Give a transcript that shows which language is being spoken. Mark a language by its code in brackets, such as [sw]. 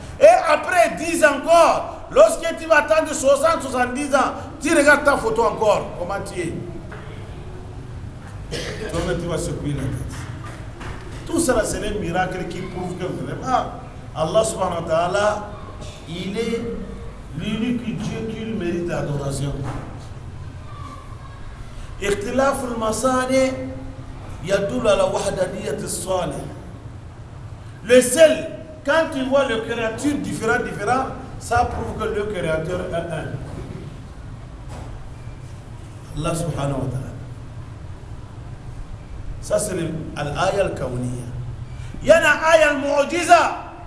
[fr] Et après 10 ans encore, lorsque tu vas attendre 60, 70 ans, tu regardes ta photo encore, comment tu es. Toi-même, tu vas secouer la tête. Tout ça, c'est un miracle qui prouve que vraiment, Allah subhanahu wa ta'ala, il est l'unique Dieu qui mérite l'adoration. [ar] اختلاف المصانع يدل على وحدانية الصانع. [fr] Le seul, quand tu vois les créatures différentes, ça prouve que le créateur est un. [ar] Allah subhanahu wa ta'ala. [fr] Ça c'est l'aya al-kawniya. Il y a l'aya al-mu'jiza.